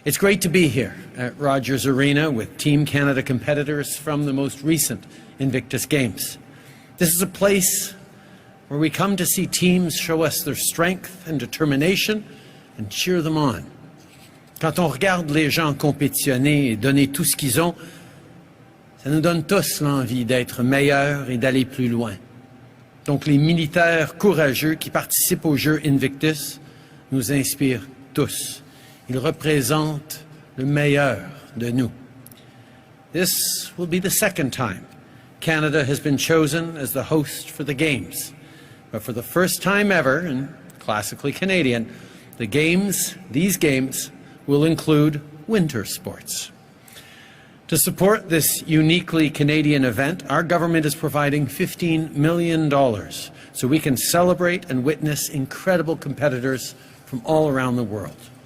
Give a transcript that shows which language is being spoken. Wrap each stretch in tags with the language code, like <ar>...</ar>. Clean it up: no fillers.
<en>It's great to be here at Rogers Arena with Team Canada competitors from the most recent Invictus Games. This is a place where we come to see teams show us their strength and determination and cheer them on.</en> <fr>Quand on regarde les gens compétitionner et donner tout ce qu'ils ont, ça nous donne tous l'envie d'être meilleurs et d'aller plus loin. Donc les militaires courageux qui participent aux Jeux Invictus nous inspirent tous. Ils représentent le meilleur de nous.</fr> <en>This will be the second time Canada has been chosen as the host for the Games. But for the first time ever, and classically Canadian, these games will include winter sports. To support this uniquely Canadian event, our government is providing $15 million so we can celebrate and witness incredible competitors from all around the world.</en>